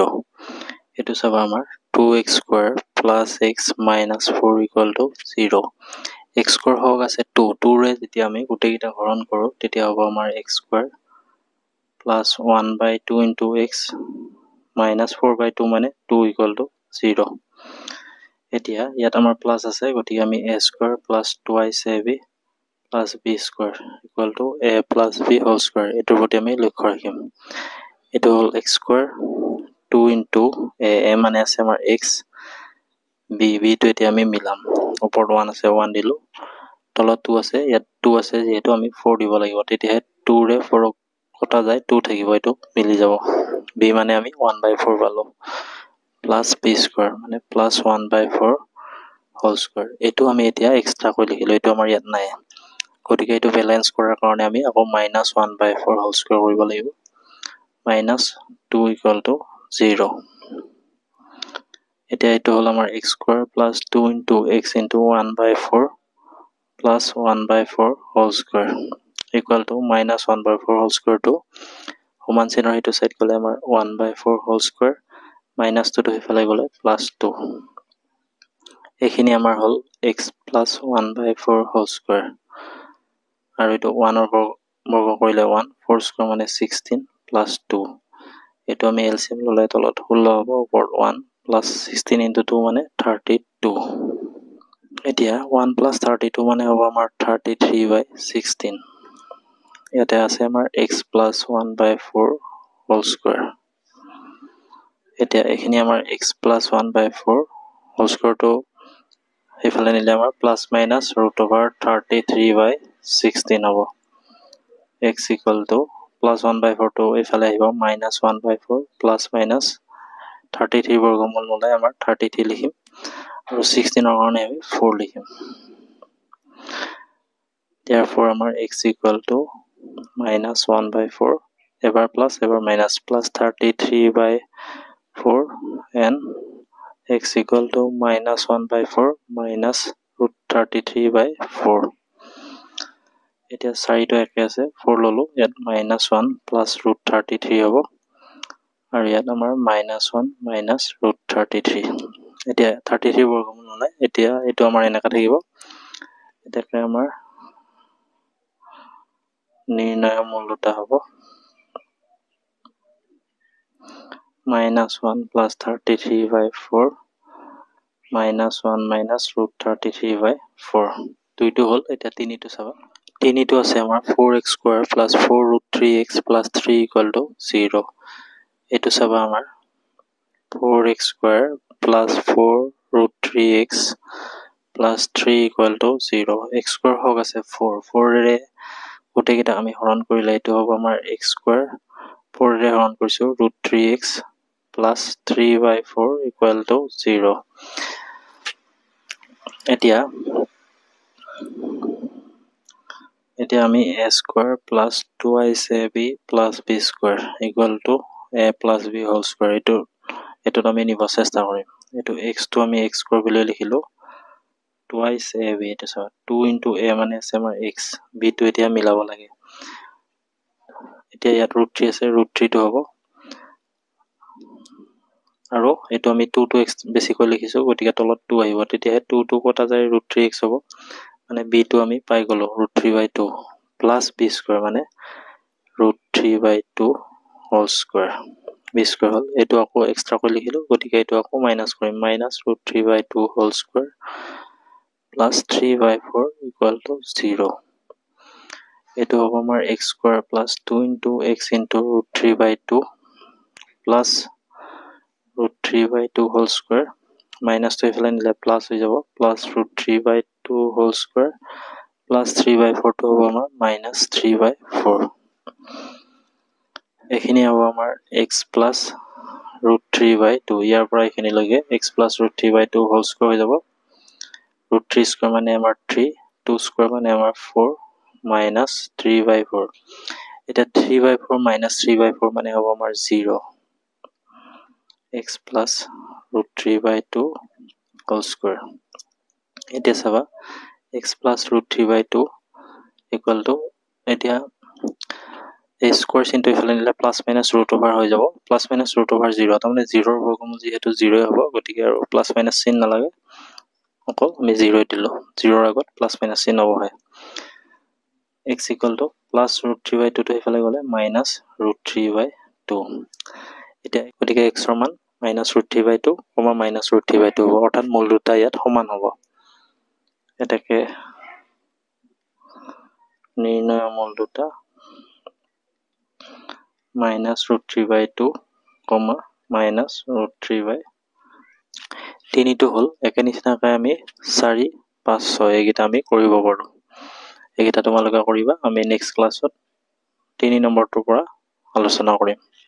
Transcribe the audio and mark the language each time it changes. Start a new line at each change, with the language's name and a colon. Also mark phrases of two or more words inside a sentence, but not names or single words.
Assamese: এটো চাবা আমাৰ 2x² + x - 4 = 0। x² হক আছে 2 2 ৰে যেতিয়া আমি গোটেইকেইটা হৰণ কৰো তেতিয়া হ'ব আমাৰ x²
English: plus 1/2 × x minus 4/2
Assamese: মানে 2 = 0। এতিয়া ইয়াত আমাৰ প্লাস আছে গতিকে আমি
English: a² plus twice ab plus b² = a plus b²।
Assamese: এটোৰ প্ৰতি আমি লক্ষ্য ৰাখিম। এটো হ'ল x² 2 * a মানে আছে আমাৰ x b টো এতিয়া আমি মিলাম ওপৰত 1 আছে 1 দিলো তলত 2 আছে ইয়াত 2 আছে যেহেতু আমি 4 দিব লাগিব তেতিয়াহে 2 ৰে 4 কটা যায় 2 থাকিব এটো মিলি যাব b মানে আমি 1/4 পালো প্লাস b² মানে +1/4² এটো আমি এতিয়া এক্সট্ৰা কৈ লিখিলো এটো আমাৰ ইয়াত নাই গতিকে এটো বেলেন্স কৰাৰ কাৰণে আমি আকৌ -1/4² কৰিব লাগিব -2 = 0। এতিয়া এটো হ'ল আমাৰ
English: x² + 2 * x * 1/4 plus 1/4 whole square equal to minus 1/4 whole square to
Assamese: সমান চিহ্নৰ এইটো সাইড গলে আমাৰ
English: 1/4 whole square minus 2
Assamese: to হিফালে গলে plus 2 এইখিনি আমাৰ হল
English: x plus 1/4 whole square
Assamese: আৰু এইটো 1 ৰ বৰ্গ কৰিলে 1 4 square মানে 16 plus 2 এইটো আমি এলসিএম ললে তলত 16 হ'ব ওপৰত 1 plus 16 into 2 মানে 32 এতিয়া 1 plus 32 মানে হ'ব আমাৰ 33/16 ইয়াতে আছে আমাৰ
English: x plus 1/4 whole square
Assamese: এতিয়া এইখিনি আমাৰ
English: x plus 1/4 whole square to
Assamese: এইফালে নিলে আমাৰ
English: plus minus root over 33/16
Assamese: হ'ব
English: x equal to plus 1/4 to
Assamese: এইফালে আহিব
English: minus 1/4 plus minus 33
Assamese: বৰ্গমূল ললে আমাৰ 33 লিখিম আৰু 16 ৰ কাৰণে আমি 4 লিখিম
English: therefore আমাৰ x equal to minus 1/4 এবাৰ plus এবাৰ minus plus 33/4 and x equal to minus 1/4 minus root 33/4
Assamese: এতিয়া 4 টো একে আছে 4 ললো ইয়াত
English: minus 1 plus root 33
Assamese: হ'ব আৰু ইয়াত আমাৰ
English: minus 1 minus root 33
Assamese: এতিয়া 33 বৰ্গমূল ললে এতিয়া এটো আমাৰ এনেকা থাকিব এটাকে আমাৰ নিৰ্ণয় মূল দুটা হ'ব
English: minus 1 plus 33/4 minus 1 minus root 33/4
Assamese: দুইটো হল এটা তিনিটো চাবা তিনিটো আছে আমাৰ
English: 4x square plus 4 root 3x plus 3 equal to 0
Assamese: এটো চাবা আমাৰ
English: 4x square plus 4 root 3x plus 3 equal to 0 x square
Assamese: হক আছে
English: 4 4
Assamese: ৰে গোটে কিটা আমি হৰণ কৰিলে এটো হ'ব আমাৰ
English: x square 4
Assamese: ৰে হৰণ কৰিছো
English: root 3x plus 3/4 equal to 0
Assamese: এতিয়া আমি
English: a square plus 2ab plus b square equal to a plus b whole square
Assamese: এটো আমি নিব চেষ্টা কৰিম এটো x টো আমি
English: x square
Assamese: বুলি লিখিলো
English: twice ab
Assamese: এটা সব 2 into a মানে আছে আমাৰ x b টো এতিয়া মিলাব লাগে এতিয়া ইয়াত root 3 আছে root 3 টো হ'ব আৰু এটো আমি 2 to x বেছিকৈ লিখিছো গতিকে তলত 2 আহিব তেতিয়া 2 to কটা যায় root 3x হ'ব মানে b টো আমি পাই গলো
English: root 3/2 plus b square
Assamese: মানে
English: root 3/2 whole square b square
Assamese: হল এটো আকৌ এক্সট্ৰা কৰি লিখিলো গতিকে এটো আকৌ মাইনাস কৰিম
English: minus root 3/2 whole square plus 3/4 equal to 0
Assamese: এটো হ'ব আমাৰ
English: x square plus 2 into x into root 3/2 plus root 3/2 whole square minus to
Assamese: ইফালে নিলে
English: plus
Assamese: হৈ যাব
English: plus root 3/2 whole square plus 3/4 to
Assamese: হ'ব আমাৰ
English: minus 3/4
Assamese: এখিনি হ'ব আমাৰ
English: x plus root 3/2
Assamese: ইয়াৰ পৰা এখিনি লগে
English: x plus root 3/2 whole square
Assamese: হৈ যাব
English: root 3 square
Assamese: মানে আমাৰ 3 2 square মানে আমাৰ 4
English: minus 3/4 এটা 3/4 minus 3/4
Assamese: মানে হ'ব আমাৰ
English: 0 x plus root 3/2 whole square
Assamese: এতিয়া চাবা
English: x plus root 3/2 equal to এতিয়া a square into
Assamese: ইফালে নিলে
English: plus minus root over
Assamese: হৈ যাব
English: plus minus root over 0
Assamese: তাৰমানে 0 ৰ বৰ্গমূল যেহেতু 0 হ'ব গতিকে আৰু plus minus চিন নালাগে অকল আমি 0 দিলো 0 ৰ আগত plus minus চিন নবহায়
English: x equal to plus root 3/2
Assamese: to ইফালে গলে minus root 3/2 এতিয়া গতিকে x ৰ মান
English: minus root 3/2 minus root 3/2
Assamese: হ'ব অৰ্থাৎ মূল দুটা ইয়াত সমান হ'ব এটাকে নিৰ্ণয় মূল দুটা
English: minus root 3/2 minus root 3/2
Assamese: তিনিটো হল একে নিচিনাকৈ আমি 4 5 6 এইগিটা আমি কৰিব পাৰো এইগিটা তোমালোকে কৰিবা আমি
English: next class
Assamese: 3 নম্বৰটোৰ পৰা আলোচনা কৰিম